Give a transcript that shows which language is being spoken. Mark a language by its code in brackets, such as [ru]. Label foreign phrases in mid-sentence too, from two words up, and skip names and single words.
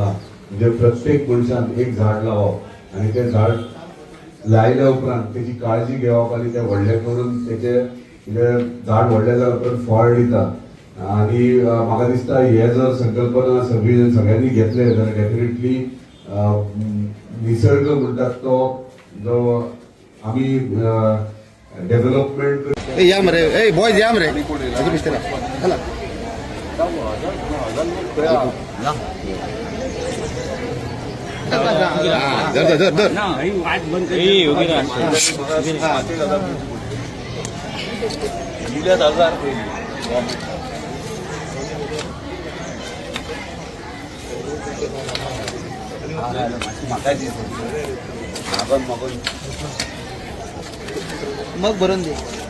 [kok] म्हणजे प्रत्येक मनशान एक झाड लावप आणि ते झाड लायल्या उपरांत त्याची काळजी घेवप आणि ते व्हडले करून त्याचे म्हणजे झाड व्हडले जाल्या उपरांत फळ दिता. आणि म्हाका दिसता हे जर संकल्पना सगळ्यांनी घेतले जाल्यार डेफिनेटली निसर्ग म्हणटात तो जो आम्ही डेव्हलपमेंट [mr] या मरे ए बॉयज या मरे अजून मिस्टर चला धर धर धर ना वाट बंद ए वगैरे दिल्या 1000 मग भरून दे.